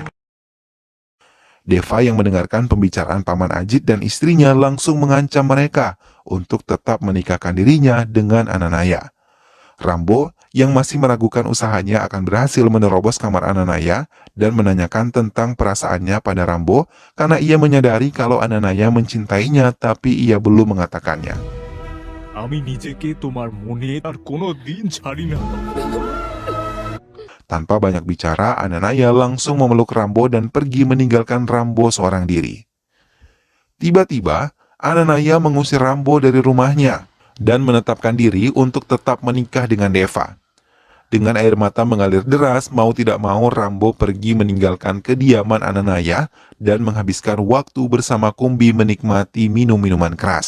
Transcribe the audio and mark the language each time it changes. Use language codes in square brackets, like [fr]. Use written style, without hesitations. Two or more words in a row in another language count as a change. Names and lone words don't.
[id] Deva yang mendengarkan pembicaraan Paman Ajit dan istrinya langsung mengancam mereka untuk tetap menikahkan dirinya dengan Ananaya. Rambo yang masih meragukan usahanya akan berhasil menerobos kamar Ananaya dan menanyakan tentang perasaannya pada Rambo karena ia menyadari kalau Ananaya mencintainya tapi ia belum mengatakannya. [bn] আমি নিজেকে তোমার মনে আর কোনো দিন ছাড়ি না। [id] Tanpa banyak bicara, Ananaya langsung memeluk Rambo dan pergi meninggalkan Rambo seorang diri. Tiba-tiba, Ananaya mengusir Rambo dari rumahnya dan menetapkan diri untuk tetap menikah dengan Deva. Dengan air mata mengalir deras, mau tidak mau Rambo pergi meninggalkan kediaman Ananaya dan menghabiskan waktu bersama Kumbi menikmati minum-minuman keras.